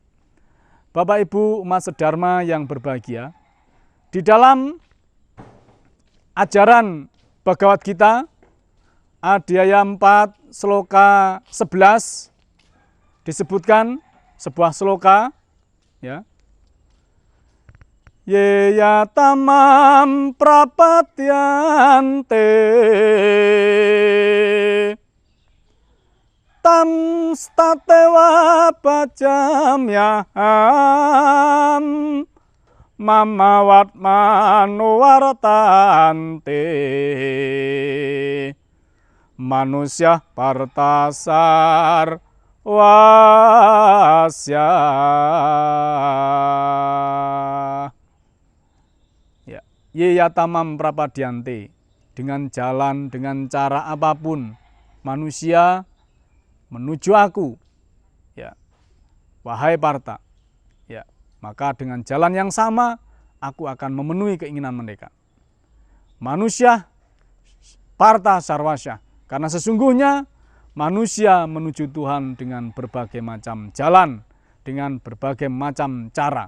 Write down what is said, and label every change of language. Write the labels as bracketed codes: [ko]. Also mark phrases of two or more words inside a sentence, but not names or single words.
[id] Bapak Ibu umat sedharma yang berbahagia, di dalam ajaran Bhagavad Gita, Adhyaya 4, Sloka 11, disebutkan sebuah sloka, ya. [sa] Yeya tamam prapatyante tam statewa bajamyaham mamawat manuwartante manusia partasar wasya. Yeya tamam prapadyante, [id] dengan jalan, dengan cara apapun manusia menuju aku, ya, wahai Parta, ya, maka dengan jalan yang sama aku akan memenuhi keinginan mereka. [sa] Manusia Parta sarwasya, [id] karena sesungguhnya manusia menuju Tuhan dengan berbagai macam jalan, dengan berbagai macam cara.